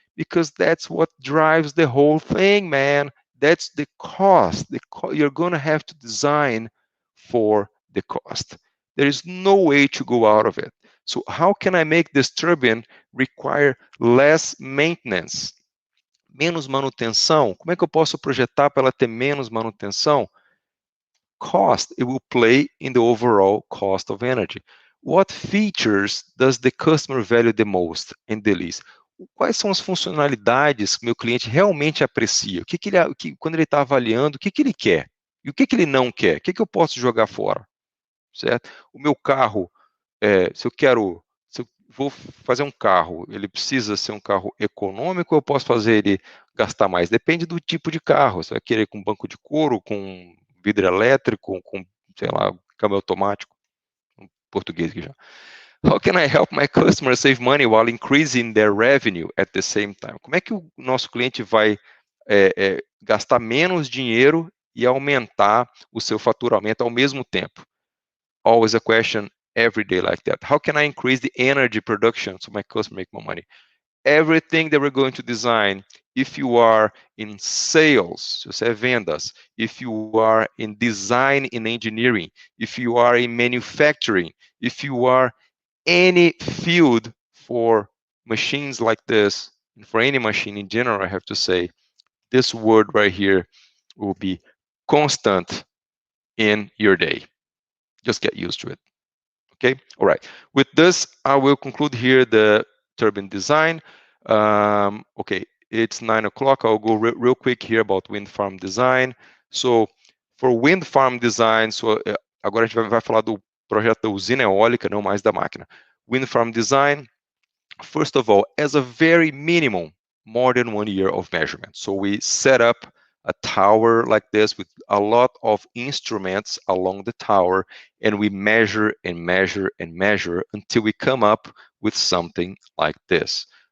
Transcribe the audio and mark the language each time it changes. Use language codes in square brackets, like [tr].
[en] Because that's what drives the whole thing, man. That's the cost. You're going to have to design for the cost. There is no way to go out of it. So how can I make this turbine require less maintenance? [pt] Menos manutenção? Como é que eu posso projetar para ela ter menos manutenção? Cost, it will play in the overall cost of energy. What features does the customer value the most and the least? Quais são as funcionalidades que meu cliente realmente aprecia? Quando ele está avaliando, o que ele quer? E o que ele não quer? O que eu posso jogar fora? Certo? O meu carro, se eu vou fazer um carro, ele precisa ser um carro econômico ou eu posso fazer ele gastar mais? Depende do tipo de carro. Você vai querer com banco de couro, com vidro elétrico, com, sei lá, câmbio automático, em português aqui já. [en] How can I help my customers save money while increasing their revenue at the same time? [pt] Como é que o nosso cliente vai gastar menos dinheiro e aumentar o seu faturamento ao mesmo tempo? [en] Always a question every day like that. How can I increase the energy production so my customers make more money? Everything that we're going to design, if you are in sales, [pt] se você é vendas, [en] if you are in design in engineering, if you are in manufacturing, if you are any field for machines like this, and for any machine in general, I have to say, this word right here will be constant in your day. Just get used to it. Okay, all right. With this, I will conclude here the turbine design. Okay, it's 9 o'clock. I'll go real quick here about wind farm design. So, for wind farm design, [pt] agora a gente vai falar do projeto da usina eólica, não mais da máquina. [en] Wind farm design, first of all, as a very minimum, more than 1 year of measurement. So we set up a tower like this with a lot of instruments along the tower, and we measure and measure and measure until we come up with something like this.